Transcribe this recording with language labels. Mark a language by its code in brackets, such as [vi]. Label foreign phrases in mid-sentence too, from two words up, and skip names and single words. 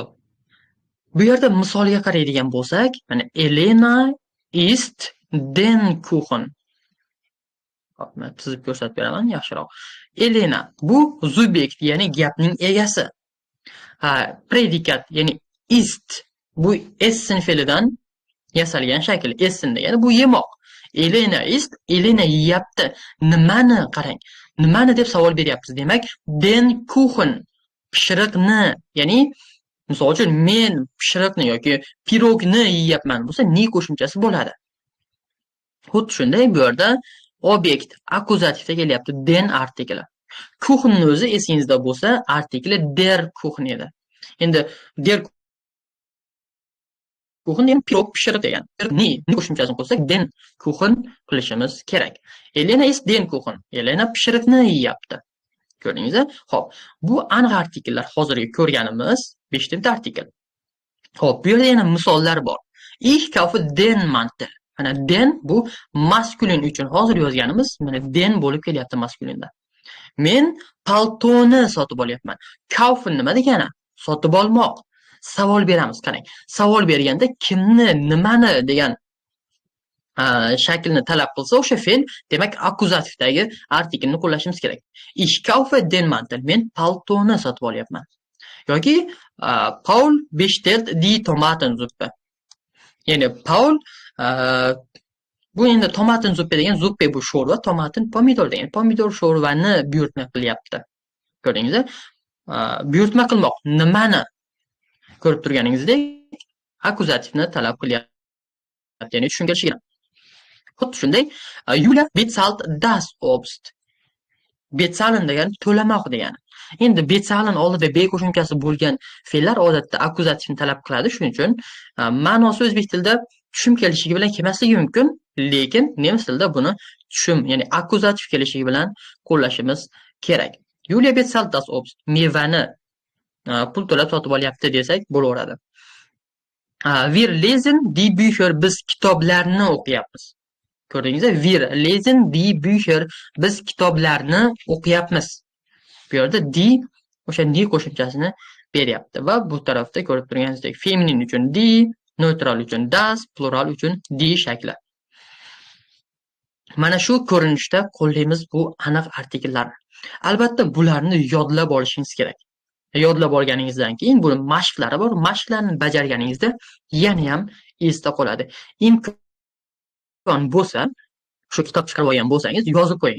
[uz] Bu yerda misolga qaraydigan bo'lsak, mana [de] Elena ist den Kuchen. [uz] Hop, men chizib ko'rsatib beraman yaxshiroq. Elena bu subyekt, ya'ni gapning egasi. Predikat, ya'ni ist bu essen fe'lidan yasalgan shakl. Essen degani bu yemoq. Elena ist, Elena yeyapti. Nimani qarang. Nimani deb savol beryapmiz. Demak, [de] den Kuchen, [uz] pishiriqni, ya'ni misol uchun men pishiriqni yoki pirogni yeyapman bo'lsa, ni qo'shimchasi bo'ladi. Xuddi shunday bu yerda obyekt akuzativda kelyapti, den artikli. Kuchenni o'zi esingizda bo'lsa, artikli [de] der Kuchen [uz] edi. Endi [de] der Kuchen [uz] degan pirog pishiriq degan. Ni qo'shimchasini qo'ysak, [de] den Kuchen [uz] qilishimiz kerak. [de] Elena is den Kuchen. [uz] Elena pishiriqni yeyapti. Ko'rdingizmi? Xo'p, bu aniq artikellar hozirgi ko'rganimiz 5 ta artikel. Xo'p, bu yerda yana misollar bor. [de] Ich kaufe den Mantel. [uz] Mana den bu maskulin uchun hozir yozganimiz, mana den bo'lib kelyapti maskulinda. Men paltoni sotib olyapman. Kaufen nima degani? Sotib olmoq. Savol beramiz, qarang. Savol berganda kimni, nimani degan shaklni talab qilsa, o'sha fe'l, demak, akuzativdagi artikelni qo'llashimiz kerak. [de] Ich kaufe den Mantel. [uz] Men paltoni sotib olyapman. [de] Yoki Paul bestellt die Tomatensuppe. [uz] Ya'ni Paul bu endi tomatensuppe degan, zuppe bu sho'rva, tomatin pomidor degan. Pomidor sho'rvani buyurtma qilyapti. Ko'rdingizmi? Buyurtma qilmoq. Nimani? Ko'rib turganingizdek, akuzativni talab qilyapti. Ya'ni tushuntirishgan. Xuddi shunday, [de] Yulia bezahlt das Obst. [uz] Bezahlen degani to'lamoq degani. Endi bezahlen oldida be qo'shimchasi bo'lgan fe'llar odatda akuzativni talab qiladi. Shuning uchun ma'nosi o'zbek tilida tushum kelishligi bilan kelmasligi mumkin, lekin nemis tilida buni tushum, ya'ni akuzativ kelishligi bilan qo'llashimiz kerak. [de] Yulia bezahlt das Obst. [uz] Mevani pul to'lab sotib olyapti desak bo'laveradi. [de] Wir lesen die Bücher, [uz] biz kitoblarni o'qiyapmiz. Ko'rdingizmi? [de] Wir lesen die Bücher, [uz] biz kitoblarni o'qiyapmiz. Bu yerda die o'sha die qo'shimchasini beryapti va bu tarafda ko'rib turganingizdek feminin uchun D, neutral uchun das, plural uchun D shakli. Mana shu ko'rinishda qo'llaymiz bu aniq artikellarni. Albatta bularni yodlab olishingiz kerak. Yodlab olganingizdan keyin buni mashqlari bor. Mashqlarni bajarganingizda yana ham esda qoladi. Imkon bo'lsa, shu kitob chiqarib olgan bo'lsangiz, yozib qo'ying.